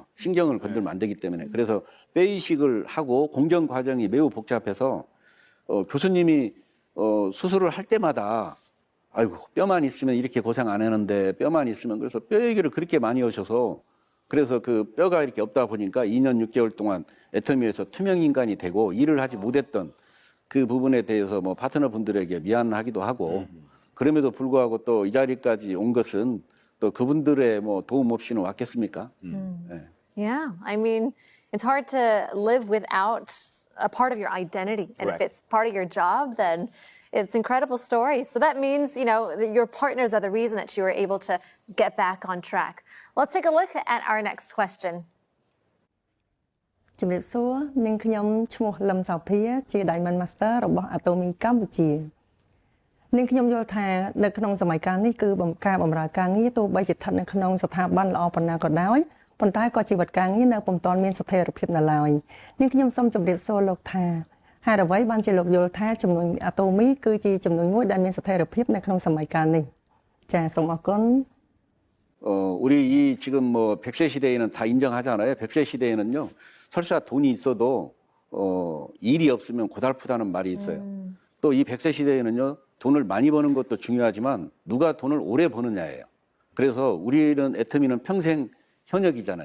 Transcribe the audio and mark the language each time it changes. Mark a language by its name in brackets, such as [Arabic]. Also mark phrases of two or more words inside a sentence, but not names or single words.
[Korean] 신경을 건들면 안 되기 때문에. 그래서 뼈 이식을 하고 공정 과정이 매우 복잡해서 교수님이 수술을 할 때마다 아이고 뼈만 있으면 이렇게 고생 안 하는데 뼈만 있으면 그래서 뼈 얘기를 그렇게 많이 하셔서 그래서 그 뼈가 이렇게 없다 보니까 2년 6개월 동안 애터미에서 투명 인간이 되고 일을 하지 못했던 그 부분에 대해서 뭐 파트너 분들에게 미안하기도 하고 그럼에도 불구하고 또 이 자리까지 온 것은 또 그분들의 뭐 도움 없이는 왔겠습니까? [English] Yeah, I mean, it's hard to live without a part of your identity. And if Right. it's part of your job, then it's incredible story. So that means, you know, that your partners are the reason that you were able to get back on track. Let's take a look at our next question. [Khmer] ជំរាបសួរនាងខ្ញុំឈ្មោះលឹមសោភាជា Diamond Master របស់ Atomy កម្ពុជានាងខ្ញុំយល់ថានៅក្នុងសម័យកាលនេះគឺការបម្រើការងារទោះបីជាស្ថិតនៅក្នុងស្ថាប័នល្អប៉ុណ្ណាក៏ដោយប៉ុន្តែក៏ជីវិតការងារនៅពុំទាន់មានស្ថិរភាពនៅឡើយនាងខ្ញុំសូមជម្រាបសួរលោកថាហេតុអ្វីបានជាលោកយល់ថាចំនួន Atomy គឺជាចំនួនមួយដែលមានស្ថិរភាពនៅក្នុងសម័យកាលនេះចាសូមអរគុណ [Korean] 우리 이 지금 뭐 100세 시대에는 다 인정하잖아요. 100세 시대에는요. 설사 돈이 있어도 일이 없으면 고달프다는 말이 있어요. 또 이 100세 시대에는요. 돈을 많이 버는 것도 중요하지만 누가 돈을 오래 버느냐예요. 그래서 우리는 애터미는 평생 현역이잖아요.